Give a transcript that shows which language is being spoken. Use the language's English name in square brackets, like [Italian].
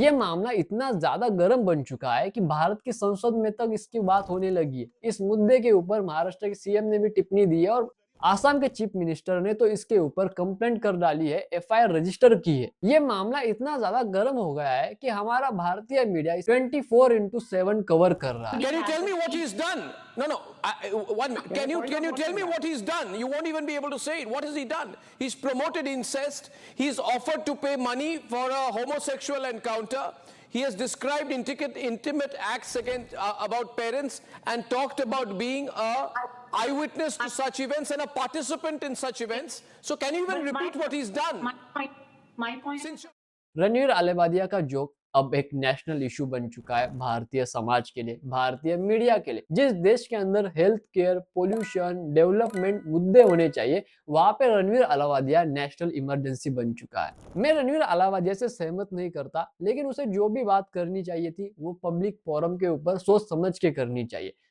[Hindi] ये मामला इतना ज्यादा गर्म बन चुका है कि भारत की संसद में तक इसकी बात होने लगी है। इस मुद्दे के ऊपर महाराष्ट्र के सीएम ने भी टिप्पणी दी है और आसाम के चीफ मिनिस्टर ने तो इसके ऊपर कंप्लेंट कर डाली है, एफआईआर रजिस्टर की है। ये मामला इतना ज्यादा गर्म हो गया है कि हमारा भारतीय मीडिया 24/7 कवर कर रहा है। [English] Can you tell me what he's done? No. 1 minute. Can you tell me what he's done? You won't even be able to say it. What has he done? He's promoted incest. He's offered to pay money for a homosexual encounter. He has described intimate acts about parents and talked about being a eyewitness to such events and a participant in such events. So can you even repeat what he's done? My point. Since [Hindi] Ranveer Allahbadia का joke अब एक national issue बन चुका है भारतीय समाज के लिए, भारतीय media के लिए। जिस देश के अंदर हेल्थ केयर, पोल्यूशन, डेवलपमेंट मुद्दे होने चाहिए, वहां पे रणवीर अलावादिया नेशनल इमरजेंसी बन चुका है। मैं रणवीर अलावादिया से सहमत नहीं करता, लेकिन उसे जो भी बात करनी चाहिए थी वो पब्लिक फोरम के ऊपर सोच समझ के करनी चाहिए।